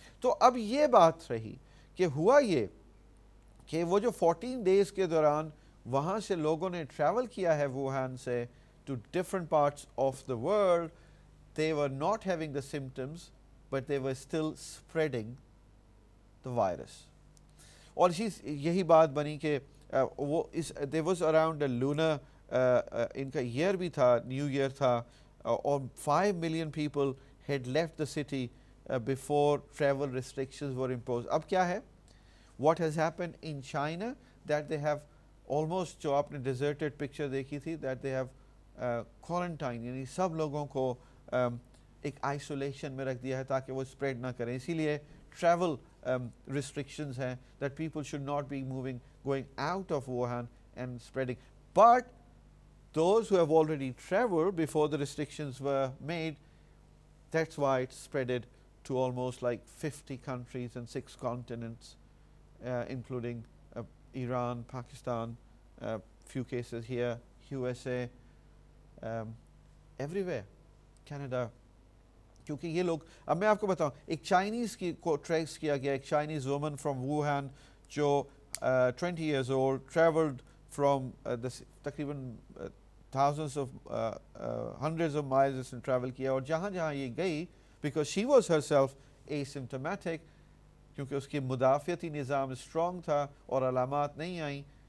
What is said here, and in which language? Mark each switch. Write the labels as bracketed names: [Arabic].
[Urdu] تو اب یہ بات رہی کہ ہوا یہ کہ وہ جو 14 ڈیز کے دوران وہاں سے لوگوں نے ٹریول کیا ہے ووہان سے to different parts of the world, [English] they were not having the symptoms but they were still spreading the virus. [Urdu] اور یہی بات بنی کہ وہ [English] there was around a lunar [Urdu] ان کا ایئر بھی تھا, نیو ایئر تھا, اور [English] 5 million people had left the city before travel restrictions were imposed. [Urdu] اب کیا ہے, [English] what has happened in China that they have almost, [Urdu] جو آپ نے [English] deserted picture [Urdu] دیکھی تھی, [English] that they have quarantine, [Urdu] یعنی سب لوگوں کو ایک آئسولیشن میں رکھ دیا ہے تاکہ وہ اسپریڈ نہ کریں. اسی لیے ٹریول [English] restrictions ہیں that people should not be going out of Wuhan and spreading. But those who have already traveled before the restrictions were made, that's why it spreaded to almost like 50 countries and 6 continents, including Iran, Pakistan, few cases here, USA, everywhere, Canada. [Urdu] کیونکہ یہ لوگ, اب میں آپ کو بتاؤں, ایک Chinese کی کو ٹریس کیا گیا, ایک چائنیز وومن فرام ووہان جو [English] 20 years old traveled from [Urdu] تقریباً [English] thousands of hundreds of miles [Urdu] اس نے ٹریول کیا, اور جہاں جہاں یہ گئی [English] because she was herself asymptomatic, [Urdu] کیونکہ اس کی مدافعتی نظام اسٹرانگ تھا اور علامات نہیں آئیں,